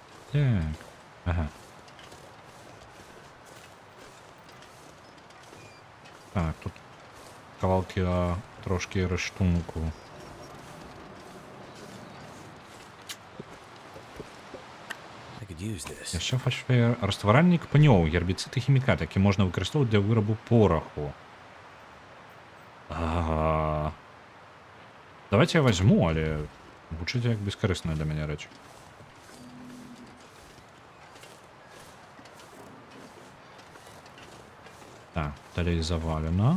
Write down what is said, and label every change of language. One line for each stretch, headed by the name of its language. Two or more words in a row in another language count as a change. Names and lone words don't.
Belarusian: Так. Ага. Так, тут кавалки трошки рештунку.
English: I could use this.
Belarusian: Яшчэ фальшфеер растваральнік пнёў, гербіцид і хімікат, які можна выкарыстоўваць для вырабу пораху. Ага.
Russian: Давайте я возьму,
Belarusian: але гучыць як бескарысная для мяне рэч. Так, далей завалена.